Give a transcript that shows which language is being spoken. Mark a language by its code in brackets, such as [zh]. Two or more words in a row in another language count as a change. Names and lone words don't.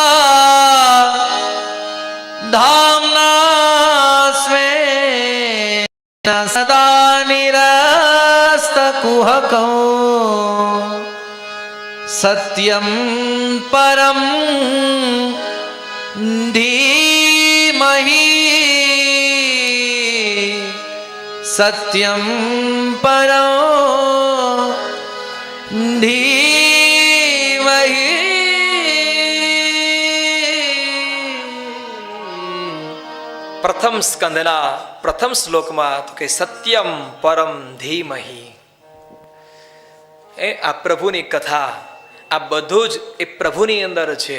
[sa] धाम्ना स्वेन सदा निरस्तकुहकौ सत्यं परं धीमहि सत्यं परं धीमहि. [gu] પ્રથમ સ્કંદના પ્રથમ શ્લોકમાં તો કે [sa] સત્યમ પરમ ધીમહિ. [gu] આ પ્રભુની કથા, આ બધું જ એ પ્રભુની અંદર છે.